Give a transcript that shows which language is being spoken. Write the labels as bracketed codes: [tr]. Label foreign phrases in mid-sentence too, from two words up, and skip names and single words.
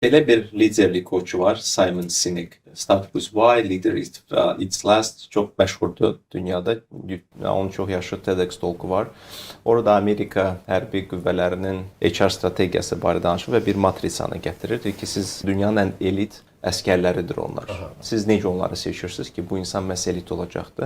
[az] Belə bir liderlik koçu var, Simon Sinek. Start with Why, Leader Eats Last. Çox məşhurdur dünyada. Onun çox yaşlı TEDx talku var. Orada Amerika hərbi qüvvələrinin HR strategiyası barədə danışır və bir matrisanı gətirir ki, siz dünyanın ən elit əskərləridir onlar. Siz necə onları seçirsiniz ki, bu insan məhz elit olacaqdır?